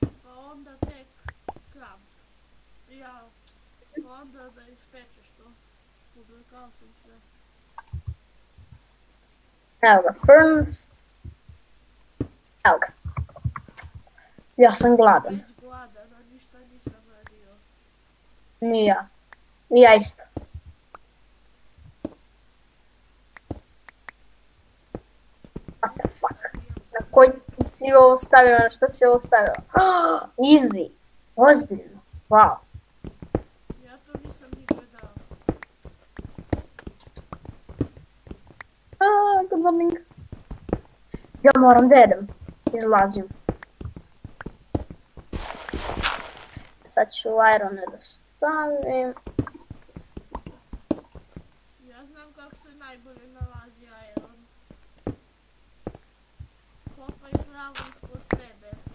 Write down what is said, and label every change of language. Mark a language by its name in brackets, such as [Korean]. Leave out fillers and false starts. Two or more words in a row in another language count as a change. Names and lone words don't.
[Serbian] pa onda tek krav. Ja, pa onda da ispečeš to. Pobrkao sam sve. Evo ga furnace. Evo ga. Ja sam gladan. Već gladan, a ništa nisam radio. Ni ja. Ni ja isto. [English] What the fuck? [Serbian] Na koji si ovo stavio, na šta si ovo stavio? [English] Easy. Ozbiljno. Wow. [Serbian] Ja to nisam ni gledao. [English] Good morning. [Serbian] Ja moram da jedem. Izlazim. Sad ću irone da stavim. Ja znam kako se najbolje nalazi iron. Kopaj pravo ispod sebe.